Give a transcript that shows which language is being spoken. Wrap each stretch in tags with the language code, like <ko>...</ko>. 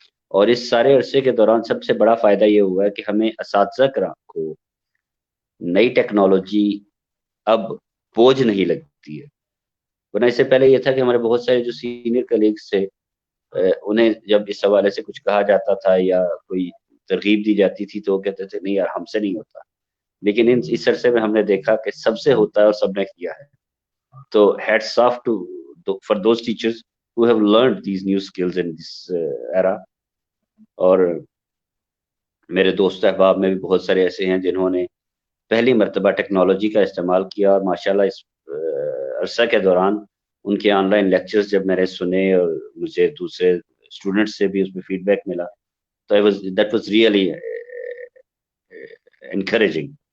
<ur>اور اس سارے عرصے کے دوران سب سے بڑا فائدہ یہ ہوا ہے کہ ہمیں اساتذہ کرام کو نئی ٹیکنالوجی اب بوجھ نہیں لگتی ہے. ورنہ اس سے پہلے یہ تھا کہ ہمارے بہت سارے جو سینئر کلیگس تھے، انہیں جب اس حوالے سے کچھ کہا جاتا تھا یا کوئی ترغیب دی جاتی تھی تو وہ کہتے تھے نہیں یار ہم سے نہیں ہوتا. لیکن اس عرصے میں ہم نے دیکھا کہ سب سے ہوتا ہے اور سب نے کیا ہے.</ur> <en>تو hats off to for those teachers who have learned these new skills in this era.</en> <ur>اور میرے دوست احباب میں بھی بہت سارے ایسے ہیں جنہوں نے پہلی مرتبہ ٹیکنالوجی کا استعمال کیا، اور ماشاءاللہ اس عرصہ کے دوران ان کے آن لائن لیکچرز جب میں نے سنے اور مجھے دوسرے اسٹوڈنٹ سے بھی اس میں فیڈ بیک ملا تو</ur> <en>That was really encouraging.</en>